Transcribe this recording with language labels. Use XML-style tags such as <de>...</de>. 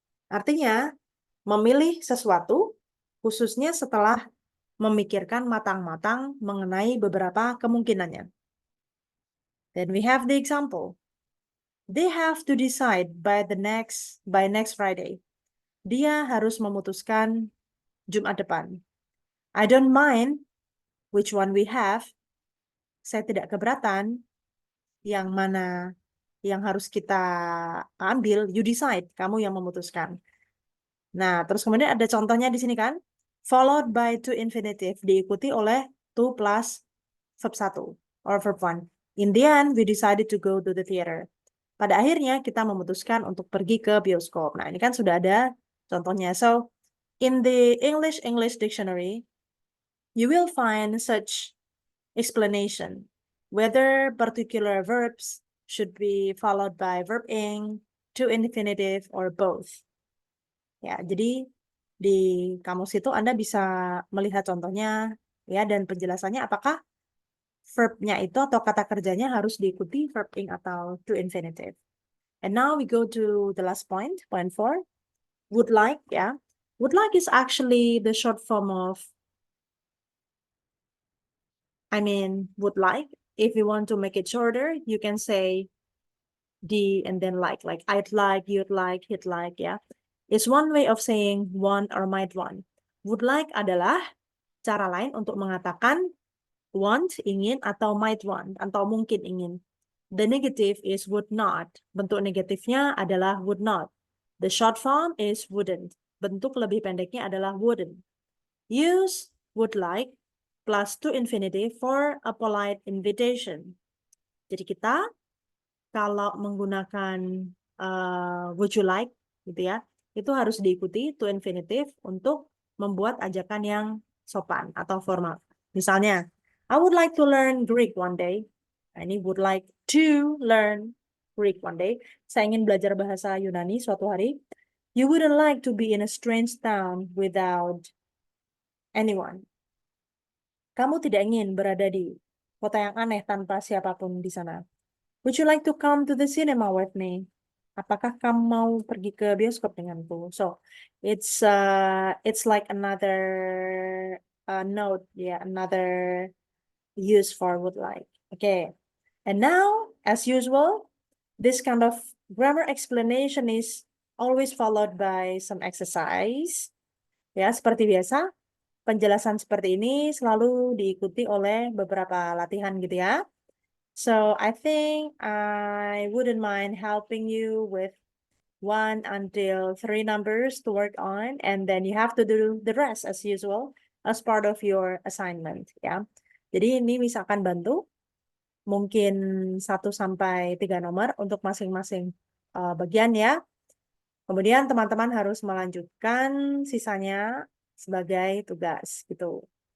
<id>Artinya, memilih sesuatu khususnya setelah memikirkan matang-matang mengenai beberapa kemungkinannya.</id> <en>Then we have the example. They have to decide by next Friday.</en> <id>Dia harus memutuskan Jumat depan.</id> <en>I don't mind which one we have.</en> <id>Saya tidak keberatan yang mana yang harus kita ambil.</id> <en>You decide,</en> <id>kamu yang memutuskan. Nah, terus kemudian ada contohnya di sini kan.</id> <en>Followed by to infinitive,</en> <id>diikuti oleh to plus verb 1 or verb 1.</id> <en>In the end, we decided to go to the theater.</en> <id>Pada akhirnya kita memutuskan untuk pergi ke bioskop. Nah, ini kan sudah ada contohnya.</id> <en>So, in the English dictionary, you will find such explanation, whether particular verbs should be followed by verb ing, to infinitive, or both.</en> <id>Ya, jadi di kamus itu Anda bisa melihat contohnya ya dan penjelasannya apakah verbnya itu atau kata kerjanya harus diikuti verb ing atau to infinitive.</id> <en>And now we go to the last point, point 4. Would like,</en> <id>ya.</id> <en>Would like is actually the short form of, would like. If you want to make it shorter, you can say D and then like I'd like, you'd like, he'd like, ya. It's one way of saying want or might want.</en> <id>Would like adalah cara lain untuk mengatakan want, ingin, atau might want, atau mungkin ingin.</id> <en>The negative is would not.</en> <id>Bentuk negatifnya adalah would not.</id> <en>The short form is wouldn't.</en> <id>Bentuk lebih pendeknya adalah wouldn't.</id> <en>Use would like plus to infinitive for a polite invitation.</en> <id>Jadi kita kalau menggunakan would you like gitu ya, itu harus diikuti to infinitive untuk membuat ajakan yang sopan atau formal. Misalnya,</id> <en>I would like to learn Greek one day. Ini would like to learn Greek one day.</en> <id>Saya ingin belajar bahasa Yunani suatu hari.</id> <en>You wouldn't like to be in a strange town without anyone.</en> <id>Kamu tidak ingin berada di kota yang aneh tanpa siapapun di sana.</id> <en>Would you like to come to the cinema with me?</en> <id>Apakah kamu mau pergi ke bioskop denganku?</id> <en>So, it's like another note, yeah, another use for would like. Okay. And now, as usual, this kind of grammar explanation is always followed by some exercise.</en> <id>Ya, seperti biasa, penjelasan seperti ini selalu diikuti oleh beberapa latihan gitu ya.</id> <en>So I think I wouldn't mind helping you with 1 until 3 numbers to work on, and then you have to do the rest as usual as part of your assignment ya.</en> <id>Jadi ini misalkan bantu mungkin 1 sampai 3 nomor untuk masing-masing bagian ya. Kemudian teman-teman harus melanjutkan sisanya sebagai tugas gitu.</id>